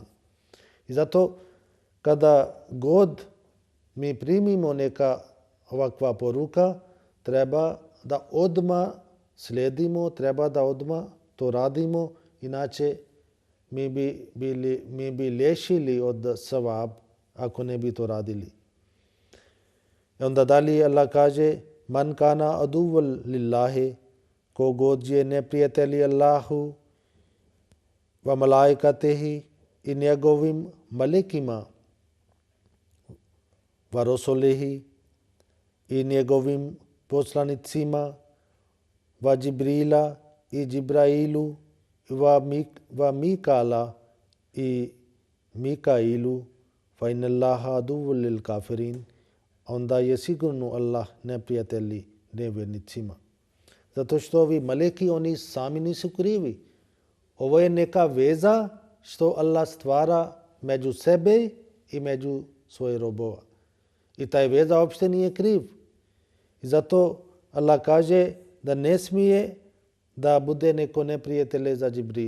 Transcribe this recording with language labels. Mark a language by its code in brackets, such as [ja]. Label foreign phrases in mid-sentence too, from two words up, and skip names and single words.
[bs] I zato kada god mi primimo neka ovakva poruka, treba da odmah slijedimo, treba da odmah to radimo, inače mi bi liješili od savab ako ne bi to radili. I onda dalje Allah kaže: [ar] من كان عدوا لله, [bs] ko god je neprijatelj Allahu, [ar] وملائكته [bs] i njegovim malekima, [ar] ورسوله [bs] i njegovim poslanicima, [ar] وجبريل [bs] i Jibrailu, [ar] وميكال [bs] i Mikailu, [ar] فإن الله عدو للكافرين. [bs] Onda je sigurno Allah neprijatelj nevjernicima. Zato što ovi maleki, oni sami nisu krivi. Ovo je neka veza što Allah stvara među sebe i među svoje robova. I taj veza uopšte nije kriv. I zato Allah kaže da ne smije da bude neko neprijatelj za Džibril.